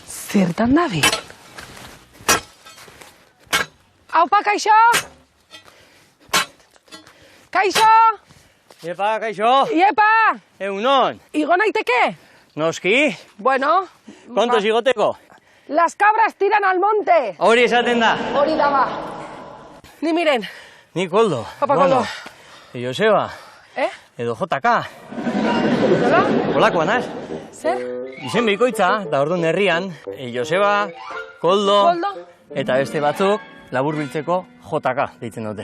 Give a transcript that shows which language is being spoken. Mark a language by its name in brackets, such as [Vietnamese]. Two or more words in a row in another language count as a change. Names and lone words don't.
[Basque] Zertan dabil? Aupa, kaixo! Kaixo! Iepa, kaixo! Iepa! Egunon! Igo naiteke? Noski? Bueno... Kontos igoteko? [Spanish] Las cabras tiran al monte! [Basque] Hori esaten da. Hori da ba. Ni miren. Ni Koldo. Papa Koldo. Joseba. Edo JK. Nola? Olakoa naz. Zer? Izen bikoitza, da orduan herrian, Joseba, Koldo, eta beste batzuk laburbiltzeko JK deitzen dute.